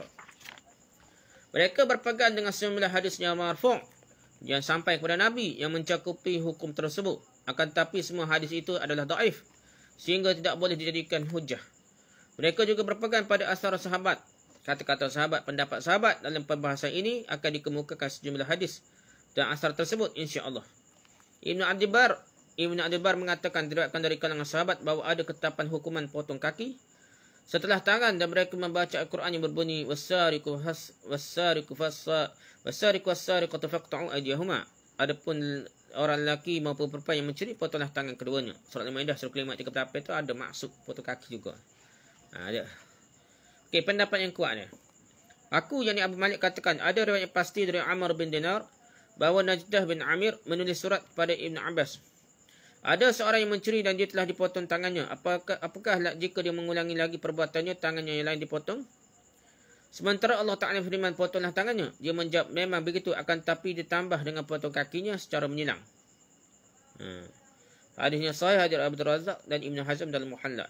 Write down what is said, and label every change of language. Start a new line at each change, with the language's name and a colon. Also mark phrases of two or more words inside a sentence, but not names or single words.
Malay: Mereka berpegang dengan sejumlah hadis yang marfu' yang sampai kepada Nabi yang mencakupi hukum tersebut. Akan tetapi semua hadis itu adalah dhaif, sehingga tidak boleh dijadikan hujah. Mereka juga berpegang pada asar sahabat. Kata-kata sahabat, pendapat sahabat dalam perbahasan ini akan dikemukakan sejumlah hadis dan asar tersebut
Arabic: إن شاء الله.
Malay: Ibn Abdul Bar mengatakan diriwayatkan dari kalangan sahabat bahawa ada ketetapan hukuman potong kaki setelah tangan, dan mereka membaca Al-Quran yang berbunyi
Arabic: والسارق والسارقة فاقطعوا أيديهما.
Malay: Adapun orang lelaki maupun perempuan yang mencuri, potonglah tangan keduanya. Surah Al-Maidah surah kelima 38 itu ada maksud potong kaki juga. Ada. Okey, pendapat yang kuat ni. Aku yakni Abu Malik katakan ada riwayat pasti dari Amr bin Dinar bahawa Najdah bin Amir menulis surat kepada Ibn Abbas. Ada seorang yang mencuri dan dia telah dipotong tangannya. Apakah jika dia mengulangi lagi perbuatannya, tangannya yang lain dipotong? Sementara Allah Ta'ala firman, potonglah tangannya. Dia menjawab, memang begitu, akan tapi ditambah dengan potong kakinya secara menyilang. Hadisnya sahih, hadir Abdul Razak dan Ibn Hazm dalam Muhalla.